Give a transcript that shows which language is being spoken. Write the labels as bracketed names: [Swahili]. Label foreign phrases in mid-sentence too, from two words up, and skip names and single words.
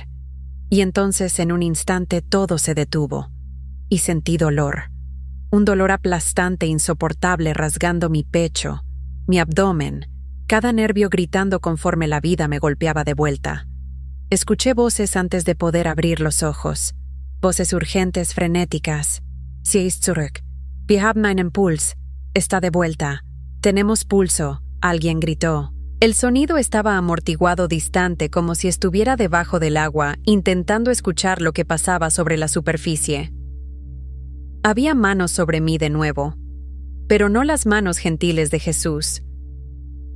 [Spanish] Y entonces en un instante todo se detuvo, y sentí dolor. Un dolor aplastante e insoportable rasgando mi pecho, mi abdomen, cada nervio gritando conforme la vida me golpeaba de vuelta. Escuché voces antes de poder abrir los ojos, voces urgentes, frenéticas. [German] Sie ist zurück. Wir haben einen Puls. [Spanish] Está de vuelta. Tenemos pulso, alguien gritó. El sonido estaba amortiguado distante como si estuviera debajo del agua, intentando escuchar lo que pasaba sobre la superficie. Había manos sobre mí de nuevo, pero no las manos gentiles de Jesús.